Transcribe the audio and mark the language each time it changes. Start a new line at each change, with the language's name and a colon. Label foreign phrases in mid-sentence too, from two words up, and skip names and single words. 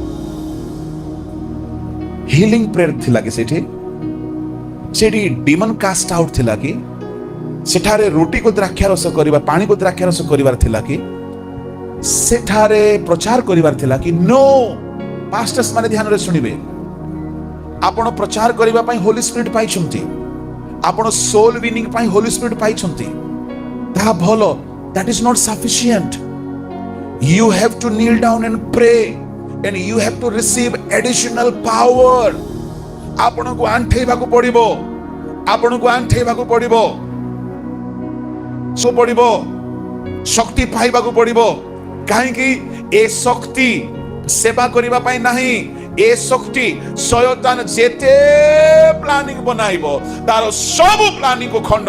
English: healing prayer
Odia: ଥିଲା କି ସେଠି
English: demon cast out
Odia: ଥିଲା କି ସେଠାରେ ରୁଟିକୁ ଦ୍ରାକ୍ଷାରସ କରିବା ପାଣିକୁ ଦ୍ରାକ୍ଷାରସ କରିବାର ଥିଲା କି ସେଠାରେ ପ୍ରଚାର କରିବାର ଥିଲା କି नो ପାଷ୍ଟର୍ସ ମାନେ ଧ୍ୟାନରେ ଶୁଣିବେ ଆପଣ ପ୍ରଚାର କରିବା ପାଇଁ
English: holy spirit
Odia: ପାଇଛନ୍ତି ଆପଣ
English: soul winning
Odia: ପାଇଁ
English: holy spirit
Odia: ପାଇଛନ୍ତି ତାହା ଭଲ
English: that is not sufficient you have to kneel down and pray and you have to receive additional power
Odia: ଆପଣଙ୍କୁ ଆଣ୍ଠେଇବାକୁ ପଡିବ ଶକ୍ତି ପାଇବାକୁ ପଡିବ କାହିଁକି ଏ ଶକ୍ତି ସେବା କରିବା ପାଇଁ ନାହିଁ ଏ ଶକ୍ତି ଶୟତାନ ଯେତେ ପ୍ଲାନିଂ ବନାଇବ ତାର ସବୁ ପ୍ଲାନିଂ କୁ ଖଣ୍ଡନ